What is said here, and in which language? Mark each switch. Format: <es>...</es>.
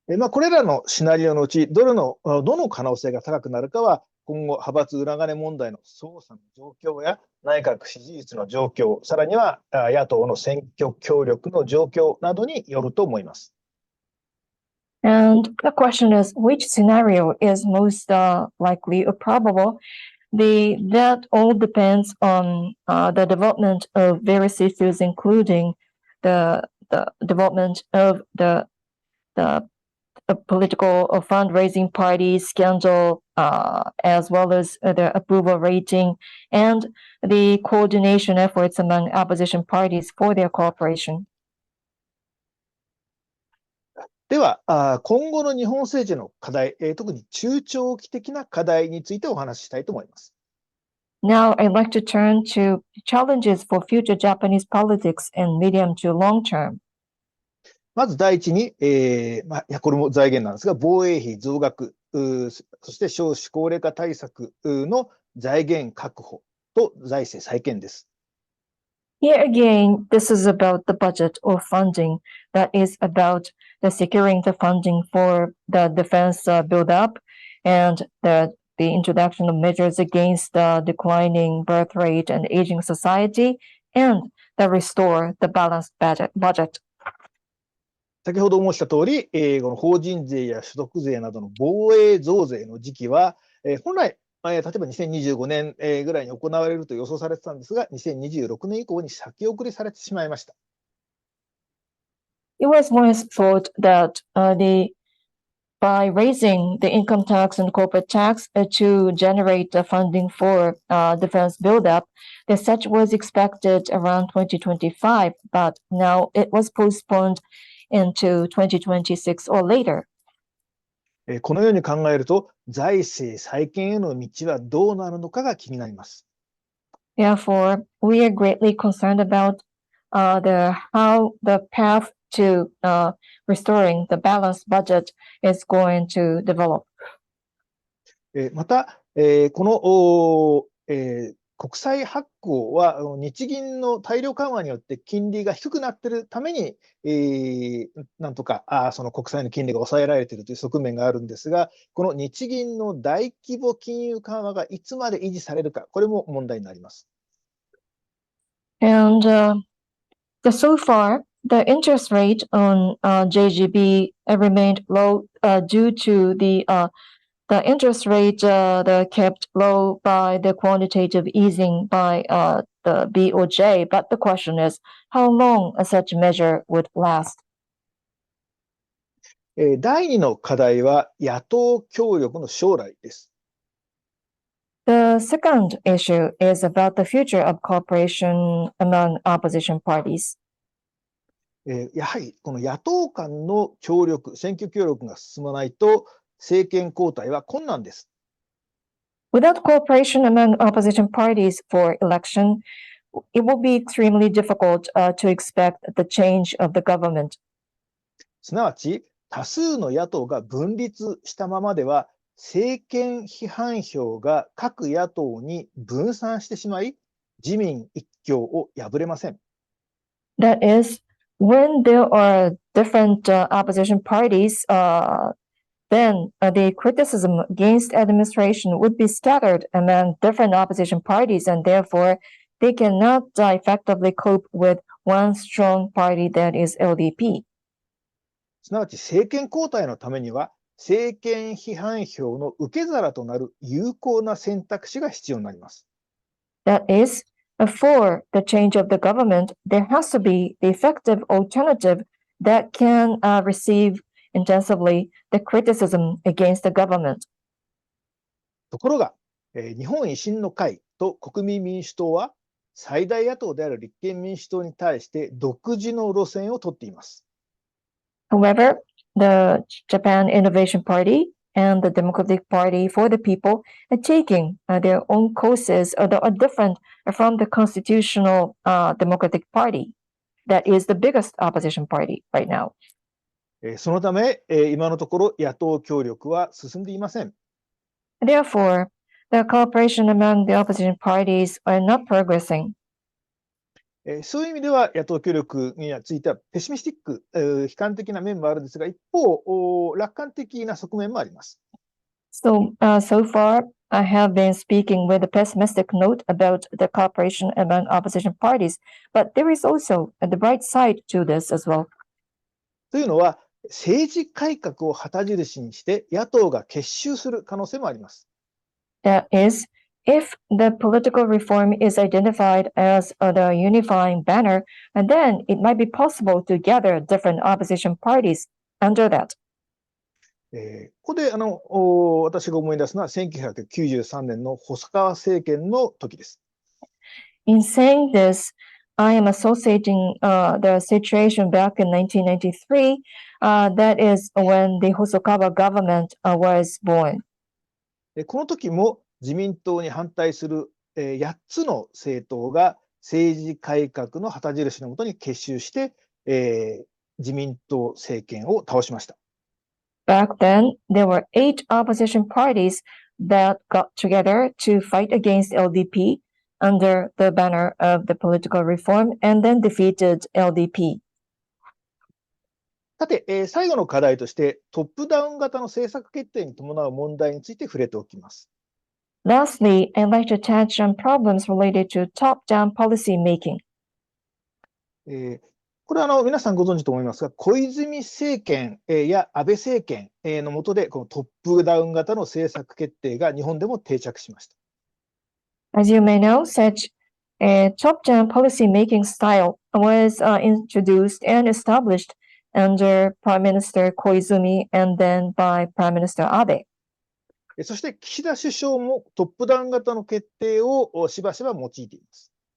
<ja>これらのシナリオのうちどの可能性が高くなるかは、今後、派閥裏金問題の捜査の状況や内閣支持率の状況、さらには野党の選挙協力の状況などによると思います。</ja> <en>And the question is, which scenario is most likely or probable? That all depends on the development of various issues, including the development of the political or fundraising party scandal, as well as the approval rating and the coordination efforts among opposition parties for their cooperation.</en> <ja>では、今後の日本政治の課題、特に中長期的な課題についてお話ししたいと思います。</ja> <en>Now, I'd like to turn to challenges for future Japanese politics in medium to long term.</en> <ja>まず第一に、これも財源なんですが、防衛費増額、そして少子高齢化対策の財源確保と財政再建です。</ja> <en>Here again, this is about the budget or funding. That is about the securing the funding for the defense build-up and the introduction of measures against the declining birth rate and aging society, and the restore the balanced budget.</en> <ja>先ほど申した通り、この法人税や所得税などの防衛増税の時期は、本来、例えば2025年ぐらいに行われると予想されてたんですが、2026年以降に先送りされてしまいました。</ja> <en>It was once thought that by raising the income tax and corporate tax to generate the funding for defense buildup, the such was expected around 2025, but now it was postponed into 2026 or later.</en> <ja>このように考えると、財政再建への道はどうなるのかが気になります。</ja> <en>Therefore, we are greatly concerned about how the path to restoring the balanced budget is going to develop.</en> <ja>また、この、国債発行は日銀の大量緩和によって金利が低くなっているために、なんとかその国債の金利が抑えられているという側面があるんですが、この日銀の大規模金融緩和がいつまで維持されるか、これも問題になります。</ja> <en>And so far, the interest rate on JGB remained low due to the interest rate kept low by the quantitative easing by the BOJ. But the question is, how long such measure would last?</en> <ja>第2の課題は野党協力の将来です。</ja> <en>The second issue is about the future of cooperation among opposition parties.</en> <ja>やはりこの野党間の協力、選挙協力が進まないと政権交代は困難です。</ja> <en>Without cooperation among opposition parties for election, it will be extremely difficult to expect the change of the government.</en> <ja>すなわち、多数の野党が分立したままでは、政権批判票が各野党に分散してしまい、自民一強を破れません。</ja> <en>That is, when there are different opposition parties, then the criticism against administration would be scattered among different opposition parties, and therefore they cannot effectively cope with one strong party, that is LDP.</en> <ja>すなわち政権交代のためには、政権批判票の受け皿となる有効な選択肢が必要になります。</ja> <en>That is, for the change of the government, there has to be the effective alternative that can receive intensively the criticism against the government.</en> <ja>ところが、日本維新の会と国民民主党は、最大野党である立憲民主党に対して独自の路線をとっています。</ja> <en>However, the Japan Innovation Party and the Democratic Party for the People are taking their own courses that are different from the Constitutional Democratic Party. That is the biggest opposition party right now.</en> <ja>そのため、今のところ野党協力は進んでいません。</ja> <en>Therefore, the cooperation among the opposition parties are not progressing.</en> <ja>そういう意味では野党協力についてはペシミスティック、悲観的な面もあるんですが、一方、楽観的な側面もあります。</ja> <en>So far, I have been speaking with a pessimistic note about the cooperation among opposition parties, but there is also the bright side to this as well.</en> <ja>というのは、政治改革を旗印にして野党が結集する可能性もあります。</ja> <en>That is, if the political reform is identified as the unifying banner, and then it might be possible to gather different opposition parties under that.</en> <ja>ここで私が思い出すのは1993年の細川政権の時です。</ja> <en>In saying this, I am associating the situation back in 1993, that is when the Hosokawa government was born.</en> <ja>この時も自民党に反対する8つの政党が政治改革の旗印のもとに結集して、自民党政権を倒しました。</ja> <en>Back then, there were 8 opposition parties that got together to fight against LDP under the banner of the political reform and then defeated LDP.</en> <ja>さて、最後の課題としてトップダウン型の政策決定に伴う問題について触れておきます。</ja> <en>Lastly, I'd like to touch on problems related to top-down policy making.</en> <ja>これは皆さんご存知と思いますが、小泉政権や安倍政権の下でこのトップダウン型の政策決定が日本でも定着しました。</ja> <en>As you may know, such a top-down policy making style was introduced and established under Prime Minister Koizumi and then by Prime Minister Abe.</en> <ja>そして岸田首相もトップダウン型の決定をしばしば用いています。</ja>